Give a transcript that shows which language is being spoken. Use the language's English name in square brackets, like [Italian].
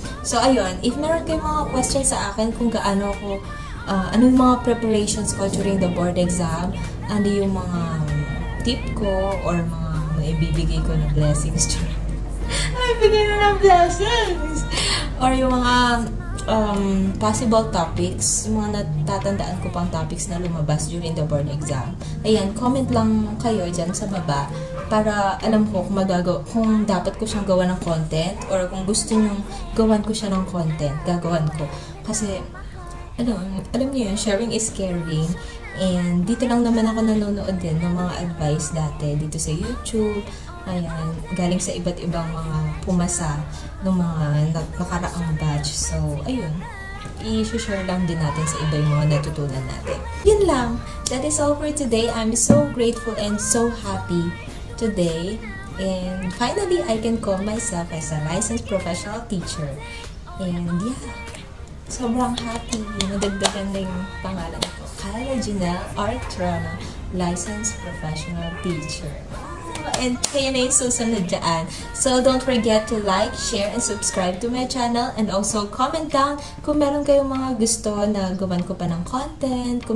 [Filipino] So, ayun, if meron kayong mga questions sa akin kung gaano ako, ano yung mga preparations ko [English] during the board exam, [Filipino] ano yung mga tip ko or mga maibibigay ko na blessings during maibigay na ng blessings or yung mga [English] possible topics, [Filipino] yung mga natatandaan ko pang topics na lumabas during the board exam. Ayan, comment lang kayo dyan sa baba para alam ko kung dapat ko siyang gawa ng content or kung gusto nyong gawan ko siya ng content, gagawan ko. Kasi, alam niyo yun, [English] sharing is caring. [Filipino] And dito lang naman ako nanonood din ng mga advice dati dito sa YouTube. Ayan, galing sa iba't ibang mga pumasa ng mga nakaraang batch. So, ayun, i-share lang din natin sa iba yung mga natutunan natin. Yun lang. [English] That is all for today. I'm so grateful and so happy today. And finally, I can call myself as a licensed professional teacher. And yeah, [Filipino] sobrang happy. Nadagdagan na yung pangalan ko. [English] Kyla Janelle Artrona, licensed professional teacher. [Filipino] And kayo na yung susunod dyan. [English] So, don't forget to like, share, and subscribe to my channel. [Filipino] And also, [English] comment down [Filipino] kung meron kayong mga gusto na gawan ko pa ng content.